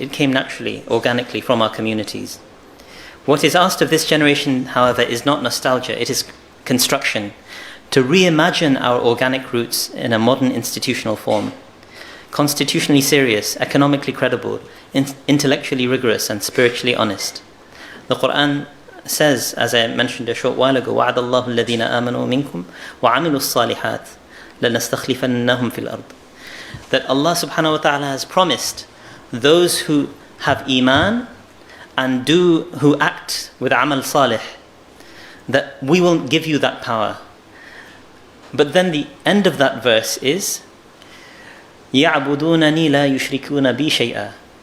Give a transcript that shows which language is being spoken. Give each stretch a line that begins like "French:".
English: It came naturally, organically from our communities. What is asked of this generation, however, is not nostalgia, it is construction, to reimagine our organic roots in a modern institutional form, constitutionally serious, economically credible, intellectually rigorous, and spiritually honest. The Quran says, as I mentioned a short while ago,
Arabic: وَعَدَ اللَّهُ الَّذِينَ آمَنُوا مِنكُمْ وَعَمِلُوا الصَّالِحَاتِ لَنَسْتَخْلِفَنَّهُمْ فِي الْأَرْضِ.
English: That Allah subhanahu wa ta'ala has promised those who have iman and who act with amal salih, that we will give you that power. But then the end of that verse is
Arabic: يَعْبُدُونَنِي لَا يُشْرِكُونَ بِي شَيْئًا.